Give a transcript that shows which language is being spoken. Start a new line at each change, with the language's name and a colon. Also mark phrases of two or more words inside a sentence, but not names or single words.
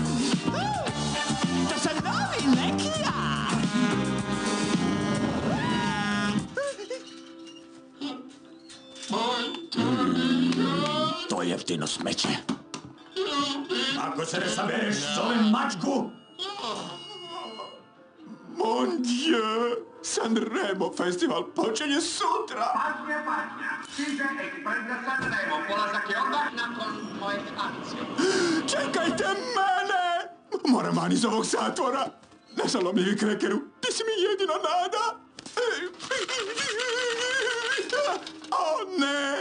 Croatian: To sam novi lekija! To je jeftino smeće. Ako se ne sabereš, zovem mačku!
French: Mon Dieu!
Croatian: Sanremo festival počinje sutra! Pažnja! Stiže ekspres za Sanremo. Polazak je odmah nakon moje akcije. Čekajte mene! Moram van iz ovog zatvora! Nesalomljivi krekeru, ti si mi jedina nada! O ne!